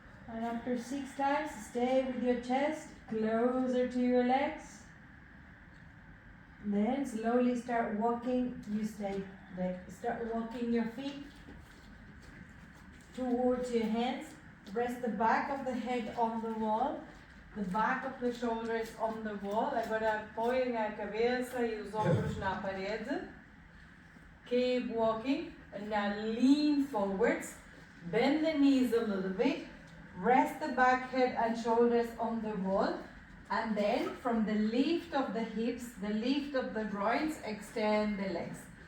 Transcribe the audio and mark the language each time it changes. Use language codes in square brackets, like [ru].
[en] And after 6 times, stay with your chest closer to your legs. Then slowly start walking. You stay there. Start walking your feet towards your hands. Rest the back of the head on the wall. The back of the shoulders on the wall. [pt] Agora apoiem a cabeça e os ombros na parede. [en] Keep walking. And now lean forwards. Bend the knees a little bit. Rest the back, head and shoulders on the wall. And then from the lift of the hips, the lift of the groins, extend the legs.